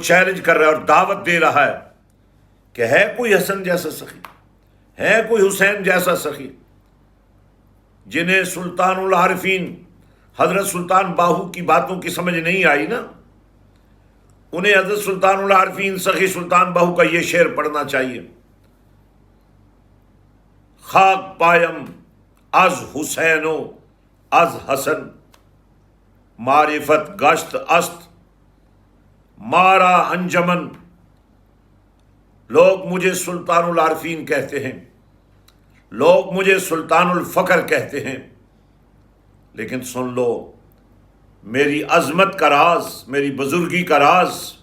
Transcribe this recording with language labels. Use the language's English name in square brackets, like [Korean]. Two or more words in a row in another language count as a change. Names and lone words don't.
[Urdu] چیلنج کر رہا ہے اور دعوت دے رہا ہے کہ ہے کوئی حسن جیسا سخی، ہے کوئی حسین جیسا سخی، جنہیں سلطان العارفین حضرت سلطان باہو کی باتوں کی سمجھ نہیں آئی نا، انہیں حضرت سلطان العارفین سخی سلطان باہو کا یہ شعر پڑھنا چاہیے: [Persian] خاک پایم از حسین و از حسن، معرفت گشت است مارا انجمن۔ [Urdu] لوگ مجھے سلطان العارفین کہتے ہیں، لوگ مجھے سلطان الفقر کہتے ہیں، لیکن سن لو میری عظمت کا راز، میری بزرگی کا راز